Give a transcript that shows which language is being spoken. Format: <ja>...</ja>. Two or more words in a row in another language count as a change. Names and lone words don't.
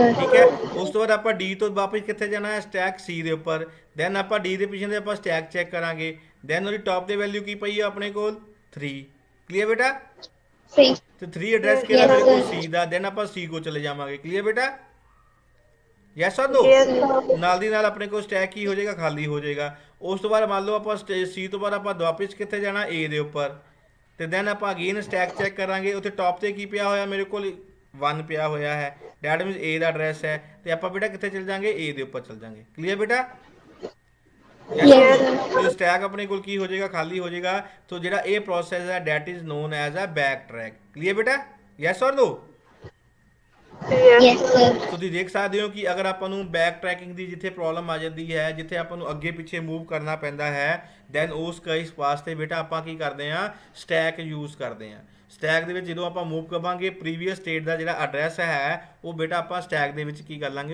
<pa>ਠੀਕ ਹੈ। ਉਸ ਤੋਂ ਬਾਅਦ ਆਪਾਂ ਡੀ ਤੋਂ ਵਾਪਸ ਕਿੱਥੇ ਜਾਣਾ ਹੈ? ਸਟੈਕ ਸੀ ਦੇ ਉੱਪਰ। ਦੈਨ ਆਪਾਂ ਡੀ ਦੇ ਪਿੱਛੇ ਦੇ ਆਪਾਂ ਸਟੈਕ ਚੈੱਕ ਕਰਾਂਗੇ। ਦੈਨ ਉਹਦੀ ਟੌਪ ਤੇ ਵੈਲਿਊ ਕੀ ਪਈ ਹੈ ਆਪਣੇ ਕੋਲ? 3। ਕਲੀਅਰ ਬੇਟਾ?</pa> <en>See.</en> <pa>ਤੇ 3 ਐਡਰੈਸ ਕਿਹੜਾ ਮੇਰੇ ਕੋਲ? ਸੀ ਦਾ। ਦੈਨ ਆਪਾਂ ਸੀ ਕੋ ਚਲੇ ਜਾਵਾਂਗੇ। ਕਲੀਅਰ ਬੇਟਾ? ਯੈਸ অর ਨੋ?</pa> <en>Yes, sir.</en> <pa>ਨਾਲ ਦੀ ਨਾਲ ਆਪਣੇ ਕੋਲ ਸਟੈਕ ਕੀ ਹੋ ਜਾਏਗਾ? ਖਾਲੀ ਹੋ ਜਾਏਗਾ। ਉਸ ਤੋਂ ਬਾਅਦ ਮੰਨ ਲਓ ਆਪਾਂ ਸੀ ਤੋਂ ਬਾਅਦ ਆਪਾਂ ਵਾਪਿਸ ਕਿੱਥੇ ਜਾਣਾ? ਏ ਦੇ ਉੱਪਰ। ਤੇ ਦੈਨ ਆਪਾਂ ਅਗੇਨ ਸਟੈਕ ਚੈੱਕ ਕਰਾਂਗੇ, ਉੱਥੇ ਟੌਪ ਤੇ ਕੀ ਪਿਆ ਹੋਇਆ ਮੇਰੇ ਕੋਲ? 1 ਪਿਆ ਹੋਇਆ ਹੈ,</pa> <en>that means</en> <pa>ਏ ਦਾ ਐਡਰੈਸ ਹੈ। ਤੇ ਆਪਾਂ ਬੇਟਾ ਕਿੱਥੇ ਚਲ ਜਾਾਂਗੇ? ਏ ਦੇ ਉੱਪਰ ਚਲ ਜਾਾਂਗੇ। ਕਲੀਅਰ ਬੇਟਾ?</pa> <en>Yes,</en> <pa>ਤੇ ਸਟੈਕ ਆਪਣੇ ਕੋਲ ਕੀ ਹੋ ਜਾਏਗਾ? ਖਾਲੀ ਹੋ ਜਾਏਗਾ। ਸੋ ਜਿਹੜਾ ਇਹ ਪ੍ਰੋਸੈਸ ਹੈ</pa> <en>that is known as a back track.</en> <pa>ਕਲੀਅਰ ਬੇਟਾ? ਯੈਸ অর ਨੋ?</pa> <en>Yes. Yes, sir.</en> <pa>ਤੁਸੀਂ ਦੇਖ ਸਕਦੇ ਹੋ ਕਿ ਅਗਰ ਆਪਾਂ ਨੂੰ</pa> <en>back tracking</en> <pa>ਦੀ ਜਿੱਥੇ ਪ੍ਰੋਬਲਮ ਆ ਜਾਂਦੀ ਹੈ, ਜਿੱਥੇ ਆਪਾਂ ਨੂੰ ਅੱਗੇ ਪਿੱਛੇ ਮੂਵ ਕਰਨਾ ਪੈਂਦਾ ਹੈ, ਦੈਨ ਉਸ ਕੇਸ ਵਾਸਤੇ ਬੇਟਾ ਆਪਾਂ ਕੀ ਕਰਦੇ ਹਾਂ?</pa> <en>stack use</en> <pa>ਕਰਦੇ ਹਾਂ। ਸਟੈਕ ਦੇ ਵਿੱਚ ਜਦੋਂ ਆਪਾਂ ਮੂਵ ਕਰਾਂਗੇ,</pa> <en>previous state</en> <pa>ਦਾ ਜਿਹੜਾ ਐਡਰੈਸ ਹੈ ਉਹ ਬੇਟਾ ਆਪਾਂ ਸਟੈਕ ਦੇ ਵਿੱਚ ਕੀ ਕਰ ਲਾਂਗੇ?</pa>